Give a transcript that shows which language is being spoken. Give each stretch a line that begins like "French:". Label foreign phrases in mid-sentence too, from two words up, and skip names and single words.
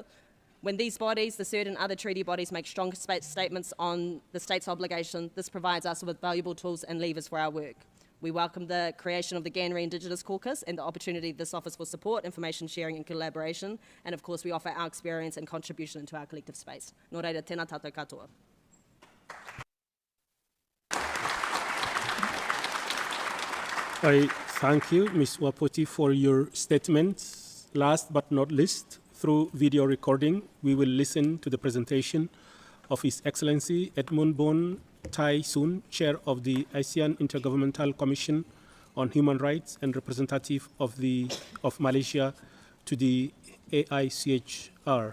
English: When these bodies, the CERD and other treaty bodies, make strong statements on the state's obligation, this provides us with valuable tools and levers for our work. We welcome the creation of the GANHRI Indigenous Caucus and the opportunity this offers for support, information sharing and collaboration, and of course we offer our experience and contribution into our collective space.
Māori: Nō reira, tēnā tātou katoa.
English: I thank you, Ms. Wapoti, for your statements. Last but not least, through video recording, we will listen to the presentation of His Excellency Edmund Bon Tai Soon, Chair of the ASEAN Intergovernmental Commission on Human Rights and representative of Malaysia to the AICHR.